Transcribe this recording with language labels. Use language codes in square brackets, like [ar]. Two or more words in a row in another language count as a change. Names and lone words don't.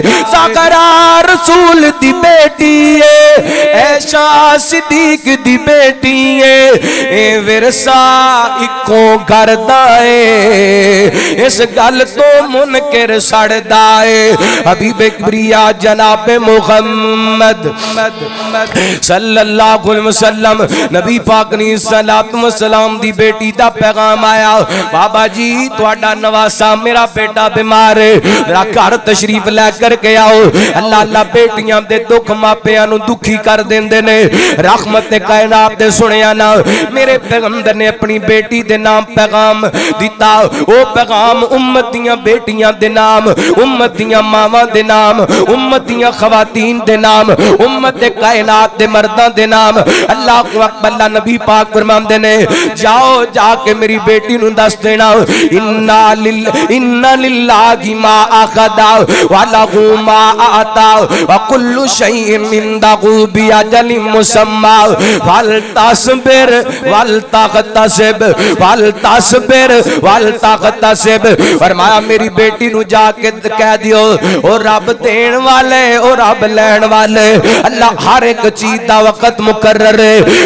[pa] زہرا رسول دی بیٹی ہے، عائشہ صدیق دی بیٹی ہے، اے ورثہ اکو گھر دا ہے، اس گل توں منکر سڑدا ہے. حبیب کبریا جناب محمد [ar] صلی اللہ علیہ وسلم [pa] نبی پاک نے [ar] صلاۃ و سلام [pa] دی بیٹی دا پیغام آیا، بابا جی تہاڈا نواسا میرا بیٹا بیمار ہے، ذرا گھر تشریف لے کر کے آؤ. اللہ اللہ بیٹیاں دے دکھ ماپیاں نوں دکھی کر دیندے نے. رحمت کائنات دے سنیا نا میرے پیغمبر نے اپنی بیٹی دے نام پیغام دتا، او پیغام امت دیاں بیٹیاں دے نام، امت دیاں ماواں دے نام، امت دیاں خواتین دے نام، امت دے کائنات دے مرداں دے نام. [ar] اللہ اکبر [pa] نبی پاک فرماندے نے جاؤ جا کے میری بیٹی نوں دس دینا, [ar] إن لله ما أخذ وله ما أعطى وكل شيء عنده بأجل مسمى فلتصبر ولتحتسب فلتصبر ولتحتسب. [pa] فرمایا میری بیٹی نوں جا کے کہہ دیو او رب دین والے او رب لین والے، اللہ ہر اک چیز دا وقت مقرر ہے.